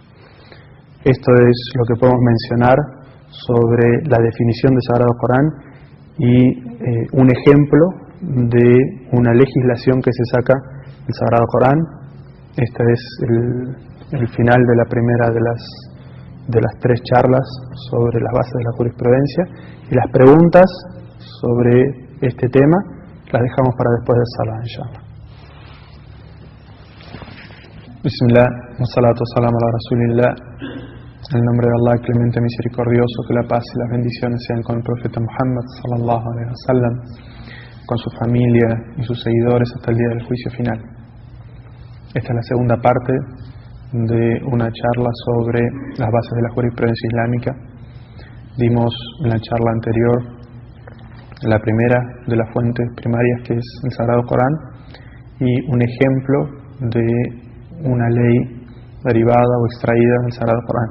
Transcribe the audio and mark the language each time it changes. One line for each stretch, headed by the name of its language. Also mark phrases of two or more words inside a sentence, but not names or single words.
Spanish: Esto es lo que podemos mencionar sobre la definición del Sagrado Corán y un ejemplo de una legislación que se saca del Sagrado Corán. Este es el final de la primera de las 3 charlas sobre las bases de la jurisprudencia, y las preguntas sobre este tema las dejamos para después del salah,
Arabic: إن شاء الله. بسم الله والصلاة والسلام على رسول الله.
Spanish: En el nombre de Allah, clemente misericordioso, que la paz y las bendiciones sean con el profeta Muhammad
Arabic: صلى الله عليه وسلم,
Spanish: con su familia y sus seguidores hasta el día del juicio final. Esta es la segunda parte de una charla sobre las bases de la jurisprudencia islámica. Vimos en la charla anterior la primera de las fuentes primarias, que es el Sagrado Corán, y un ejemplo de una ley derivada o extraída del Sagrado Corán.